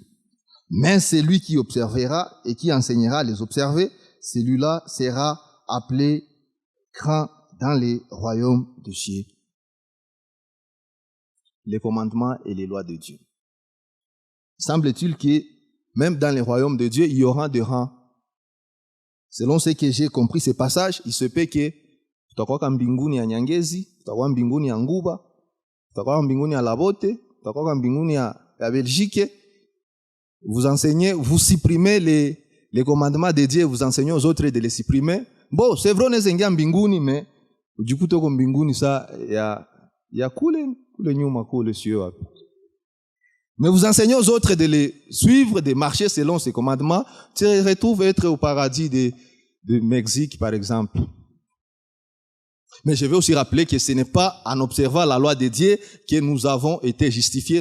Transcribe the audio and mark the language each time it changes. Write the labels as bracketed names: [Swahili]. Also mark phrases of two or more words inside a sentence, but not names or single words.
[French] Mais celui qui observera et qui enseignera à les observer, celui-là sera appelé grand dans les royaumes des cieux. Les commandements et les lois de Dieu. Semble-t-il que même dans les royaumes de Dieu, il y aura des rangs. Selon ce que j'ai compris ce passage, il se peut que [Swahili] tutakuwa mbinguni ya Nyangezi, tutakuwa mbinguni ya Nguba, tutakuwa mbinguni ya Labote, tutakuwa mbinguni ya Belgique. [French] Vous enseignez, vous supprimez les commandements de Dieu, vous enseignez aux autres de les supprimer. Bon, c'est vrai, on est en mbinguni, mais du coup, [Swahili] toko mbinguni [French] ça, [Swahili] ya kule nyuma kule sio. [French] Mais vous enseignez aux autres de les suivre, de marcher selon ces commandements. Tu te retrouves être au paradis de Mexique, par exemple. Mais je vais aussi rappeler que ce n'est pas en observant la loi de Dieu que nous avons été justifiés.